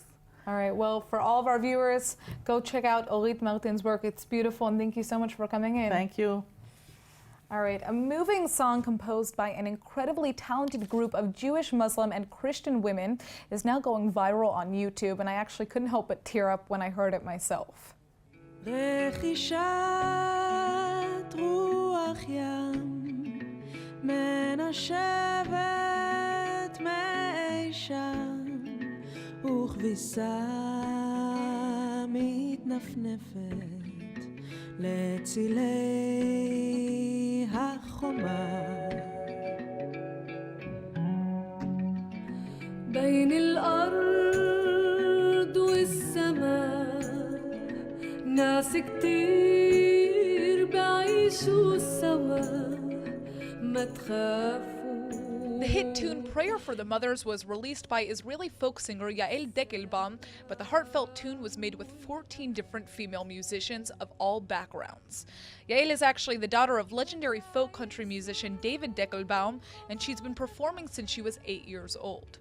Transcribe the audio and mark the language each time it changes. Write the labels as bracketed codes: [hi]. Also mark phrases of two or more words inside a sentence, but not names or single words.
[en] All right, well, for all of our viewers, go check out Orit Martin's work. It's beautiful, and thank you so much for coming in. Thank you. All right, a moving song composed by an incredibly talented group of Jewish, Muslim, and Christian women is now going viral on YouTube, and I actually couldn't help but tear up when I heard it myself. [he] מנשבת מי שם וכביסה מתנפנפת לצילי החומה [ar] بين الأرض والسماء ناس كتير بعيشوا سوا [en] The hit tune Prayer for the Mothers was released by Israeli folk singer Yael Deckelbaum, but the heartfelt tune was made with 14 different female musicians of all backgrounds. Yael is actually the daughter of legendary folk country musician David Deckelbaum, and she's been performing since she was 8 years old.